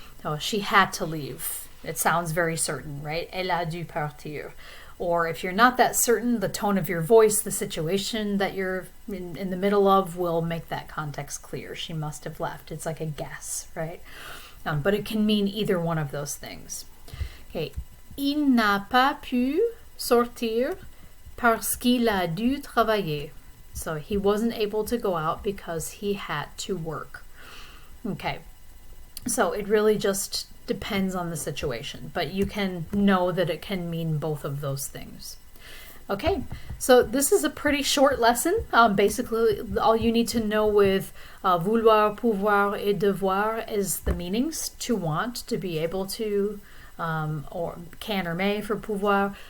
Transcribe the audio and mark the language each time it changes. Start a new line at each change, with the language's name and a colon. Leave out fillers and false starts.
English: Oh, she had to leave. It sounds very certain, right?
French: Elle a dû partir.
English: Or if you're not that certain, the tone of your voice, the situation that you're in the middle of will make that context clear. She must have left. It's like a guess, right? But it can mean either one of those things. Okay.
French: Il n'a pas pu sortir parce qu'il a dû travailler.
English: So he wasn't able to go out because he had to work. Okay, so it really just depends on the situation, but you can know that it can mean both of those things. Okay, so this is a pretty short lesson. Basically, all you need to know with vouloir, pouvoir, et devoir is the meanings: to want, to be able to, or can or may for pouvoir.